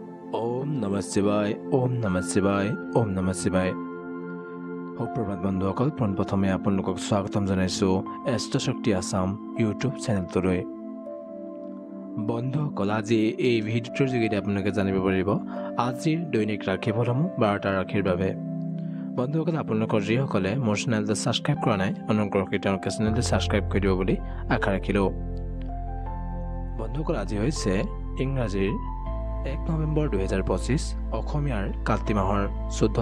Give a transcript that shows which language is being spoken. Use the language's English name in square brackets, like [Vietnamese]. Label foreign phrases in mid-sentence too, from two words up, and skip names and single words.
[Sanskrit] ओम नमः शिवाय ओम नमः शिवाय ओम नमः शिवाय [Assamese] সুপ্ৰভাত বন্ধুসকল পোনপ্ৰথমে আপোনালোকক স্বাগতম জনাইছো এষ্ট্ৰশক্তি আসাম ইউটিউব চেনেলটোলৈ বন্ধুসকল আজি এই ভিডিঅ'টোৰ যোগেদি আপোনালোকে জানিব পাৰিব আজিৰ দৈনিক ৰাশিফলসমূহ 12টা ৰাশিৰ বাবে বন্ধুসকল আপোনালোকৰ যিসকলে মোৰ চেনেলটো সাবস্ক্ৰাইব কৰা নাই অনুগ্ৰহ কৰি তেওঁলোকে চেনেলটো সাবস্ক্ৰাইব কৰি দিব বুলি আশা ৰাখিলো বন্ধুসকল আজি হৈছে ইংৰাজীৰ 1 নৱেম্বৰ 2025 অসমীয়াৰ কাতি মাহৰ 14